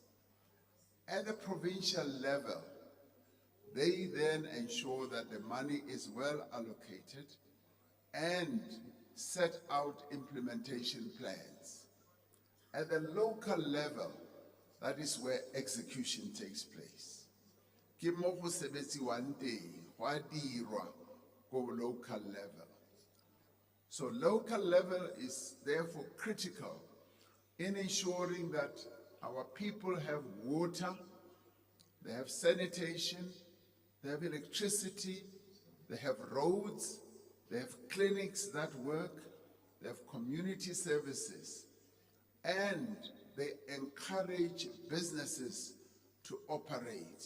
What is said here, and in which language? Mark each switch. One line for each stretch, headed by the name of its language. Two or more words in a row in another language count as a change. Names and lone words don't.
English: At the provincial level, they then ensure that the money is well allocated and set out implementation plans. At the local level, that is where execution takes place.
Tswana: Ke mo go sebetsiwang teng, go a dirwa ko
English: local level. So local level is therefore critical in ensuring that our people have water, they have sanitation, they have electricity, they have roads, they have clinics that work, they have community services, and they encourage businesses to operate.